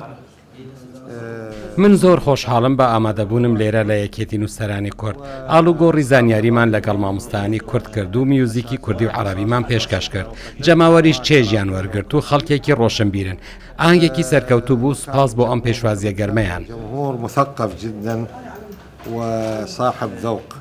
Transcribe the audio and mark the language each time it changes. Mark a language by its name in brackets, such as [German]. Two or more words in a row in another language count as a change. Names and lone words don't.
[Central Kurdish] من زۆر خۆشحاڵم بە ئامادەبوونم لێرە لە یەکێتی نووسەرانی کورد. ئاڵوگۆڕی زانیاریمان لەگەڵ مامۆستایانی کورد کرد و میوزیکی کوردی و عەرەبیمان پێشکەش کرد. جەماوەریش چێژیان وەرگرت و خەڵکێکی ڕۆشنبیرن. ئاهەنگێکی سەرکەوتوو بوو. سوپاس بۆ ئەم پێشوازیە گەرمەیان. [Arabic] جمهور مثقف جدا وصاحب ذوق.